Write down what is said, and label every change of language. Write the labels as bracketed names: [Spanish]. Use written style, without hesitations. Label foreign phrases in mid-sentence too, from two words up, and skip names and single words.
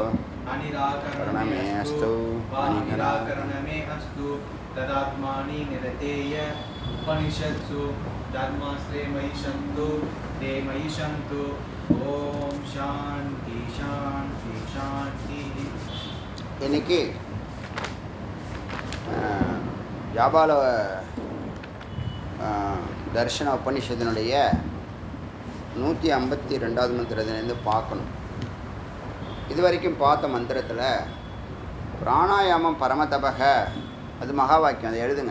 [Sanskrit] निराकरणमेऽस्तु निराकरणमे अस्तु तदात्मानि निरतेय उपनिषत्सु धर्मास्त्रे मयि सन्तु ते मयि सन्तु. ओम शांति शांति शांति. [Tamil] இன்னைக்கு ஜாபால தர்ஷன உபனிஷத்தினுடைய 152வது மந்திரத்திலேருந்து பார்க்கணும். இது வரைக்கும் பார்த்த மந்திரத்தில் [Sanskrit] प्राणायामं परमतपः, [Tamil] அது மகா வாக்கியம், அதை எழுதுங்க.